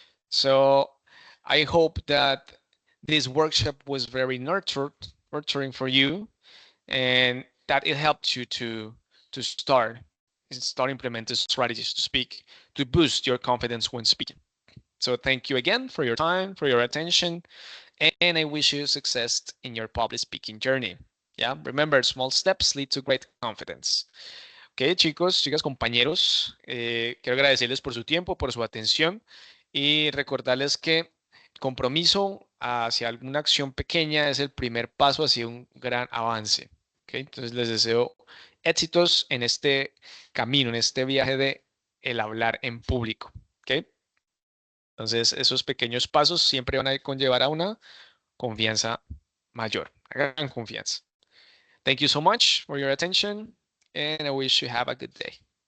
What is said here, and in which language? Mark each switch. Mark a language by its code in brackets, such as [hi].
[en] So I hope that this workshop was very nurturing for you, and that it helped you to start implementing strategies to speak to boost your confidence when speaking. So thank you again for your time, for your attention, and I wish you success in your public speaking journey. Yeah, remember, small steps lead to great confidence. [es] Ok, chicos, chicas, compañeros, quiero agradecerles por su tiempo, por su atención y recordarles que el compromiso hacia alguna acción pequeña es el primer paso hacia un gran avance. Okay, entonces les deseo éxitos en este camino, en este viaje de el hablar en público. Okay. Entonces esos pequeños pasos siempre van a conllevar a una confianza mayor, a gran confianza. [en] Thank you so much for your attention and I wish you have a good day.